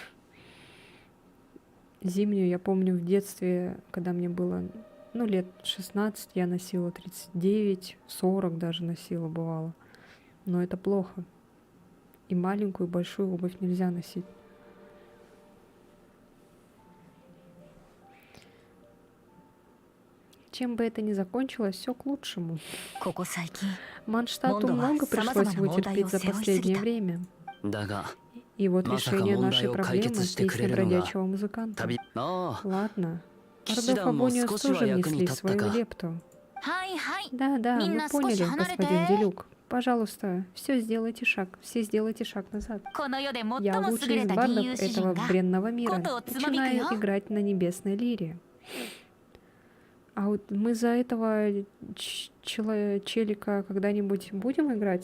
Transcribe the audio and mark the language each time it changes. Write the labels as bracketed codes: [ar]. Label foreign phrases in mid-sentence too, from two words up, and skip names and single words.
[ru] Зимнюю, я помню, в детстве, когда мне было, лет 16, я носила 39, 40 даже носила, бывало. Но это плохо. И маленькую, и большую обувь нельзя носить. Чем бы это ни закончилось, все к лучшему. [ja] ここ最近 [ru] Манштату много пришлось вытерпеть за последнее время. [ja] だが [ru] И вот [ja] まさか [ru] решение [ja] 問 [ru] нашей [ja] 題を解 [ru] проблемы — [ja] 決してくれ [ru] песня [ja] るのが [ru] бродячего музыканта. [ja] 旅ああ [ru] Ладно. [ja] 騎士団も [ru] Ардов [ja] 少しは [ru] тоже [ja] 役に [ru] внесли [ja] 立った [ru] свою [ja] か [ru] лепту. [ja] はいはい [ru] Да, мы [ja] Минна, [ru] поняли, [ja] 少し離れて. [ru] господин Делюк. Пожалуйста, все сделайте шаг назад. [ja] この世で最も [ru] Я [ja] 優 [ru] лучший [ja] れ [ru] из [ja] た [ru] бардов [ja] 吟遊詩 [ru] этого [ja] 人が [ru] бренного мира. Кото Цумамику, Начинаю я? играть на небесной лире. А вот мы за этого челика когда-нибудь будем играть?